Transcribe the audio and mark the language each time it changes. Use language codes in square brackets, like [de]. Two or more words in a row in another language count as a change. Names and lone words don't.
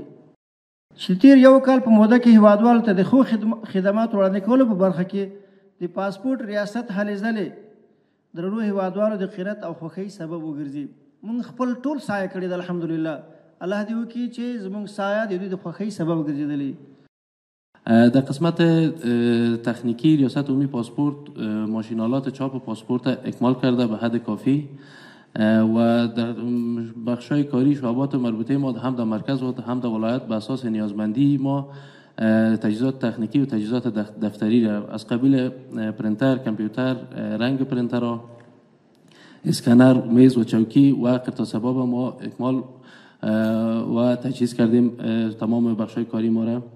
[ps] چې تیر یو کال په موده کې هیوادوالو ته د ښو خدماتو وړاندې کولو په برخه کې د پاسپورټ ریاست هلې ځلې درنو هیوادوالو د خیرت او خوښۍ سبب وګرځي. موږ خپل ټول سایه کړې ده الحمدلله. الله دې وکړي چې زموږ سایه د دوی د خوښۍ سبب ګرځېدلې. [fa] در قسمت تکنیکی ریاست عمومی پاسپورت ماشینالات چاپ پاسپورت اکمال کرده به حد کافی و در بخشای کاری شعبات مربوطه ما هم در مرکز و هم در ولایت به اساس نیازمندی ما تجهیزات تکنیکی و تجهیزات دفتری را از قبیل پرینتر، کامپیوتر، رنگ پرینترها، اسکنر، میز و چوکی و قرطاسباب ما اکمال و تجهیز کردیم تمام بخشای کاری ما را.